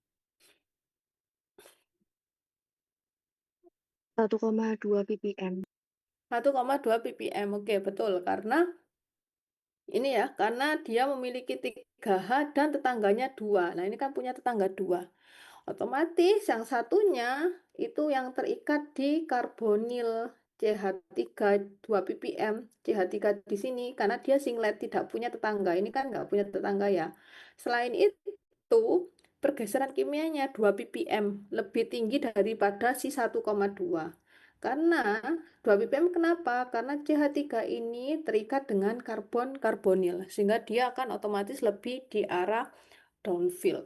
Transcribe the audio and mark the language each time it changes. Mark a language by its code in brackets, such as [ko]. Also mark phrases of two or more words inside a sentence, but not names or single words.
[id] 1,2 ppm. 1,2 ppm, oke betul. Karena ini ya, karena dia memiliki 3H dan tetangganya 2. Nah, ini kan punya tetangga 2. Otomatis yang satunya itu yang terikat di karbonil CH3 2 ppm. CH3 di sini karena dia singlet tidak punya tetangga. Ini kan nggak punya tetangga ya. Selain itu, pergeseran kimianya 2 ppm lebih tinggi daripada si 1,2. Karena 2 ppm kenapa? Karena CH3 ini terikat dengan karbon karbonil sehingga dia akan otomatis lebih di arah downfield.